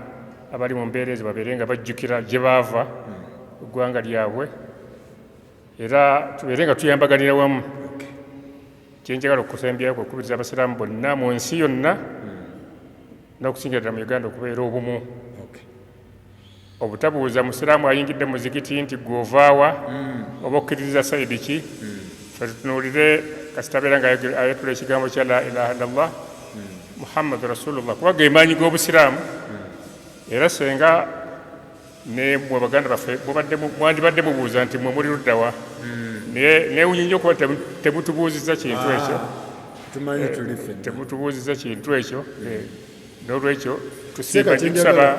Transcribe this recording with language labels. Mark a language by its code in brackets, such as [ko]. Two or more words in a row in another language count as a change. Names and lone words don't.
[lg] abali mu mbeera ezo babeere nga bajjukira gye baava eggwanga lyabwe era tubeere nga tuyambaganira wamu kyenjagala okusembyako okukubiriza abasiraamu bonna mu nsi yonna n'okusingira ddala mu Uganda okubeera obumu obutabuuza musiraamu ayingidde mu muzikiti nti gw'ovaawa oba okkiririza sayidi ki fe tutunuulire kasitabeera nga ayatula ekigambo kya [ar] لا إله إلا الله محمد رسول الله [lg] kuba ge maanyi g'obusiraamu era senga ne mwe baganda baffe mwandibadde mubuuza nti mwe muli luddawa neewunya nnyo kuba temutubuuzizza kintu ekyo temutubuuzizza kintu ekyo n'olwekyo tusiiba tusaba